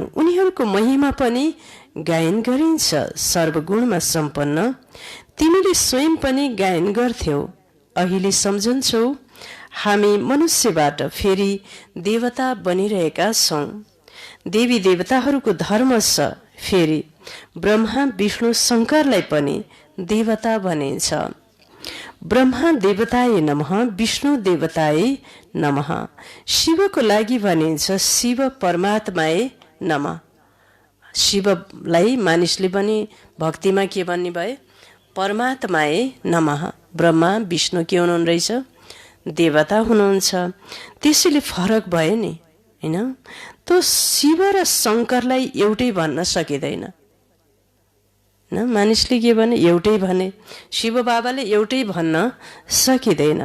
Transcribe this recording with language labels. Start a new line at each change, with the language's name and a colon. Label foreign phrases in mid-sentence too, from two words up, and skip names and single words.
Nepali: उनीहरूको महिमा पनि गायन गरिन्छ। सर्वगुणमा सम्पन्न तिमीले स्वयं पनि गायन गर्थ्यौ। अहिले सम्झन्छौ हामी मनुष्यबाट फेरि देवता बनिरहेका छौँ। देवी देवताहरूको धर्म छ। फेरि ब्रह्मा विष्णु शङ्करलाई पनि देवता भनिन्छ।
Sanskrit: ब्रह्मा देवताय नमः, विष्णु देवताय नमः।
Nepali: शिवको लागि भनिन्छ
Sanskrit: शिव परमात्माय नमः।
Nepali: शिवलाई मानिसले पनि भक्तिमा के भन्ने भए?
Sanskrit: परमात्माय नमः।
Nepali: ब्रह्मा विष्णु के हुनुहुन्न रहेछ? देवता हुनुहुन्छ। त्यसैले फरक भयो नि, होइन? त शिव र शङ्करलाई एउटै भन्न सकिँदैन। मानिसले के भने? एउटै भने। शिव बाबाले एउटै भन्न सकिँदैन।